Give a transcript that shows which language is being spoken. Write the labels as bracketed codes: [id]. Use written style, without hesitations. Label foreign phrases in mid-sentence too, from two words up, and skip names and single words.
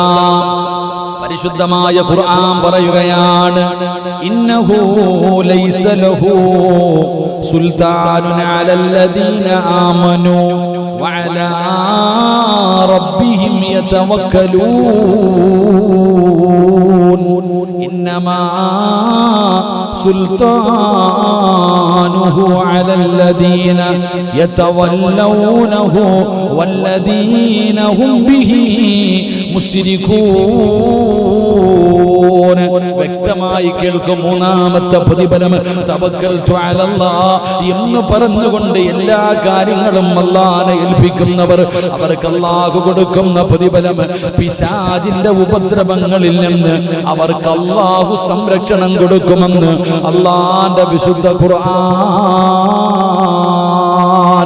[ml] പരിശുദ്ധമായ ഖുർആൻ പറയുകയാണ്, [ar] إنه ليس له سلطان على الذين آمنوا وعلى ربهم يتوكلون إنما سلطانه رضوانه على الذين يتولونه والذين هم به مشركون. [ml] വ്യക്തമായി കേൾക്കും. മൂന്നാമത്തെ പ്രതിഫലം [ar] توكلت على الله [ml] എന്ന് പറഞ്ഞുകൊണ്ട് എല്ലാ കാര്യങ്ങളും അല്ലാഹനെ ഏൽപ്പിക്കുന്നവർ, അവർക്ക് അല്ലാഹു കൊടുക്കുന്ന പ്രതിഫലം പിശാചിന്റെ ഉപദ്രവങ്ങളിൽ നിന്ന് അവർക്ക് അല്ലാഹു സംരക്ഷണം കൊടുക്കുമെന്ന് അല്ലാഹുവിന്റെ വിശുദ്ധ ഖുർആൻ.